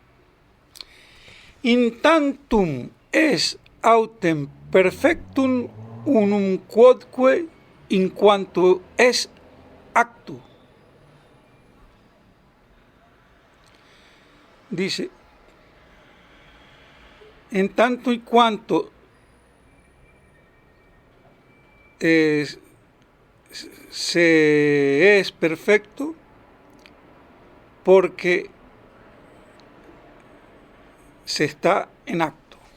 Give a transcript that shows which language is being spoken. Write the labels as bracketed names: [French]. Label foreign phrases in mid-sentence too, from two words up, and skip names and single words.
[Latin] In tantum es autem perfectum unum quodque in quanto es actu. [Spanish] Dice, en tanto y cuanto se es perfecto, porque se está en acto.